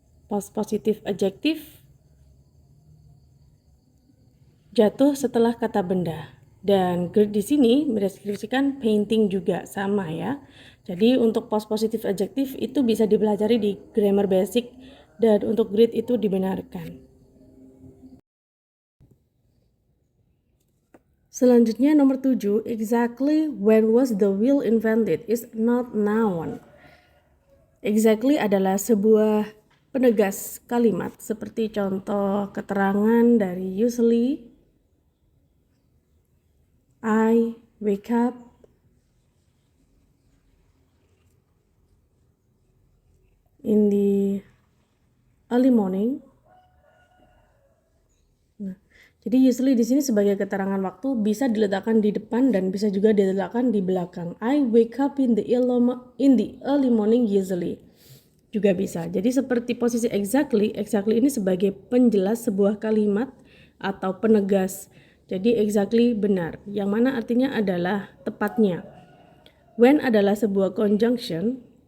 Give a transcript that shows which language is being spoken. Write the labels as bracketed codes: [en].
[id] Past positive adjective jatuh setelah kata benda. Dan great di sini mendeskripsikan painting juga sama ya. Jadi untuk post positive adjective itu bisa dipelajari di grammar basic, dan untuk great itu dibenarkan. Selanjutnya nomor 7, [en] exactly when was the wheel invented is not noun. [id] Exactly adalah sebuah penegas kalimat seperti contoh keterangan dari [en] usually, I wake up, in the early morning. [id] Jadi usually di sini sebagai keterangan waktu bisa diletakkan di depan dan bisa juga diletakkan di belakang. [en] I wake up in the early morning usually. [id] Juga bisa. Jadi seperti posisi exactly ini sebagai penjelas sebuah kalimat atau penegas. Jadi exactly benar, yang mana artinya adalah tepatnya. When adalah sebuah conjunction.